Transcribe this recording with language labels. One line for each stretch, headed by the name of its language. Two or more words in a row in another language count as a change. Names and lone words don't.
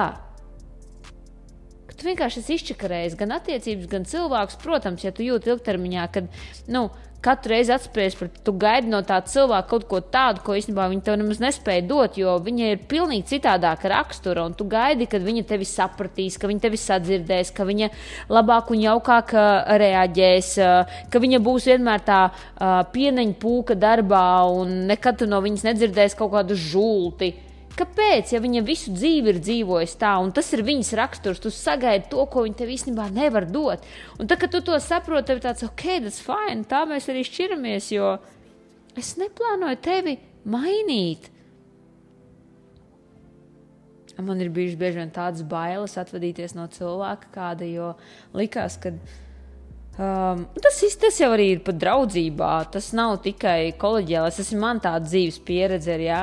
Latvian: Ka tu vienkārši esi izčakarējis gan attiecības, gan cilvēkus, protams, ja tu jūti ilgtermiņā, kad, katru reizi atspējas, tu gaidi no tā cilvēka kaut ko tādu, ko īstenībā viņi tev nemaz nespēja dot, jo viņa ir pilnīgi citādāka rakstura, un tu gaidi, kad viņa tevi sapratīs, ka viņa tevi sadzirdēs, ka viņa labāk un jaukāk reaģēs, ka viņa būs vienmēr tā pieneņa pūka darbā, un nekad tu no viņas nedzirdēsi kaut kādu žulti. Kāpēc, ja viņa visu dzīvi ir dzīvojusi tā, un tas ir viņas raksturs, tu sagaidi to, ko viņa tev īstenībā nevar dot. Un tad, kad tu to saproti, tev tāds,
English: ok, that's fine,
Latvian: tā mēs arī šķiramies, jo es neplānoju tevi mainīt. Man ir bijuši bieži vien tādas bailes atvadīties no cilvēka kāda, jo likās, ka tas jau arī ir pat draudzībā, tas nav tikai koleģiālais, tas ir man tāda dzīves pieredze, jā.